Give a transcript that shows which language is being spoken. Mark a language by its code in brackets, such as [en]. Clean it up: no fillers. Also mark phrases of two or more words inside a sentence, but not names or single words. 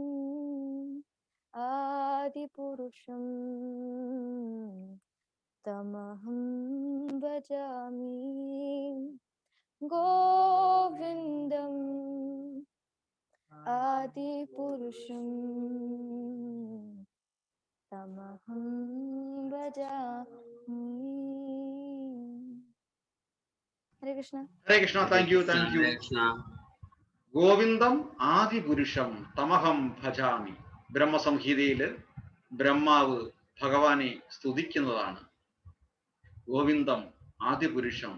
[sa] आदिपुरुषं तमहं भजामि गोविंदम आदिपुरुषं तमहं भजामि हरे कृष्ण [ml] ഹരേ കൃഷ്ണ. [en] thank you. [ml] ഹരേ കൃഷ്ണ. [sa] ഗോവിന്ദം ആദിപുരുഷം തമഹം ഭജാമി. [ml] ബ്രഹ്മസംഹിതയില് ബ്രഹ്മാവ് ഭഗവാനെ സ്തുതിക്കുന്നതാണ്. [sa] ഗോവിന്ദം ആദിപുരുഷം.